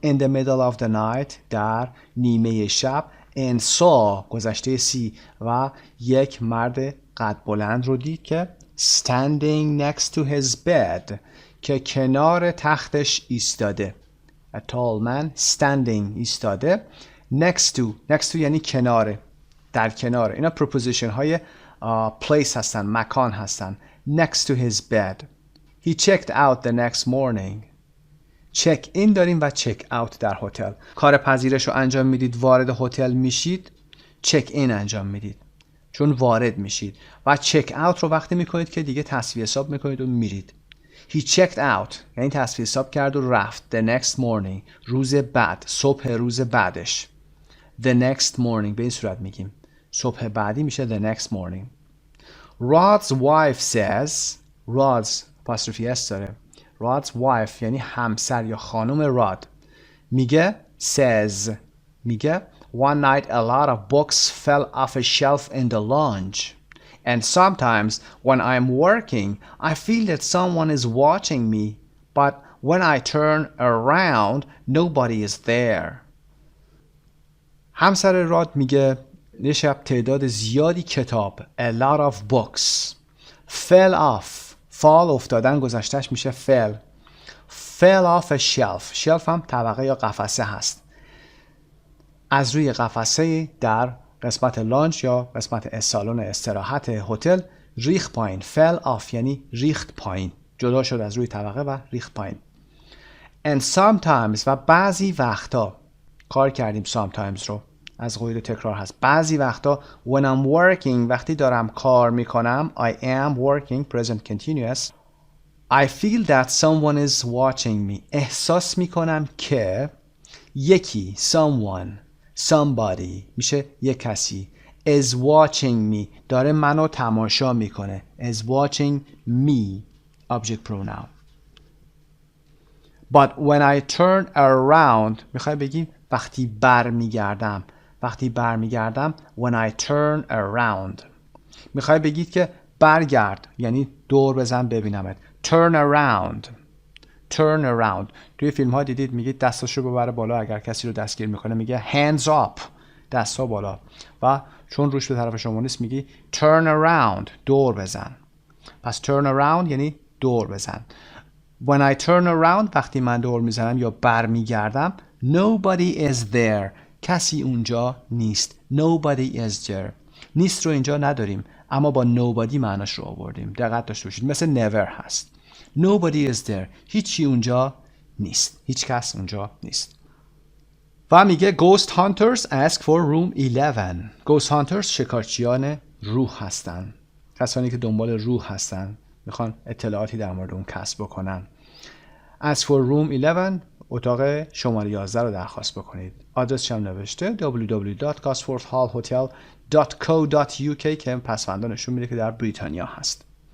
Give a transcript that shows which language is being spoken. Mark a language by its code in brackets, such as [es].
[en] In the middle of the night [fa] در نیمه شب. [en] And saw [fa] گذشته سی و یک مرد قد بلند رو دید که [en] standing next to his bed [fa] که کنار تختش ایستاده. [en] A tall man standing ایستاده. Next to [fa] یعنی کناره، در کناره. اینا preposition های place هستن، مکان هستن. [en] Next to his bed. He checked out the next morning. [fa] چک این داریم و چک اوت در هتل. کار پذیرش رو انجام میدید، وارد هتل میشید، چک این انجام میدید چون وارد میشید. و چک اوت رو وقتی میکنید که دیگه تصفیه حساب میکنید و میرید. [en] He checked out [fa] یعنی تصفیه حساب کرد و رفت. [en] The next morning [fa] روز بعد، صبح روز بعدش. [en] The next morning [fa] به این صورت میگیم. صبح بعدی میشه [en] the next morning. Rod's wife says Rod's apostrophe s داره. Rod's wife [fa] یعنی همسر یا خانم راد میگه میگه [en] One night a lot of books fell off a shelf in the lounge. And sometimes when I'm working, I feel that someone is watching me. But when I turn around, nobody is there. [fa] همسر راد میگه یه شب تعداد زیادی کتاب [en] a lot of books fell off [fa] فال افتادن گذشتهش میشه [en] fell off a shelf [fa] هم طبقه یا قفسه هست. از روی قفسه در قسمت لانچ یا قسمت سالن استراحت هتل ریخت پایین. [en] fell off [fa] یعنی ریخت پایین، جدا شد از روی طبقه و ریخت پایین. [en] And sometimes [fa] و بعضی وقتا کار کردیم [en] sometimes [fa] رو، از قید تکرار هست. بعضی وقتا [en] when I'm working [fa] وقتی دارم کار میکنم [en] I am working present continuous I feel that someone is watching me [fa] احساس میکنم که یکی [en] someone somebody [fa] میشه یک کسی [en] is watching me [fa] داره منو تماشا میکنه. [en] is watching me object pronoun. But when I turn around [fa] میخوای بگیم وقتی برمیگردم. وقتی برمیگردم [en] when I turn around. [fa] میخوای بگید که برگرد یعنی دور بزن ببینمت. [en] turn around. turn around. [fa] توی فیلم ها دیدید میگید دستاشو ببره بالا اگر کسی رو دستگیر میکنه میگه [en] hands up. [fa] دستا بالا. و چون روش به طرف شما نیست میگی [en] turn around. [fa] دور بزن. پس turn around یعنی دور بزن. [en] When I turn around [fa] وقتی من دور میزنم یا برمیگردم [en] nobody is there. [fa] کسی اونجا نیست. [en] nobody is there. [fa] نیست رو اینجا نداریم اما با nobody معناش رو آوردیم. دقت داشته باشید. مثل never هست. [en] nobody is there. [fa] هیچی اونجا نیست. هیچ کس اونجا نیست. و میگه [en] ghost hunters ask for room 11. [fa] ghost hunters شکارچیان روح هستن. کسانی که دنبال روح هستن میخوان اطلاعاتی در مورد اون کسب بکنن. [en] ask for room 11 [fa] اتاق شماره 11 رو درخواست بکنید. آدرسش هم نوشته www.gosfordhallhotel.co.uk که پسوندان نشون میده که در بریتانیا هست.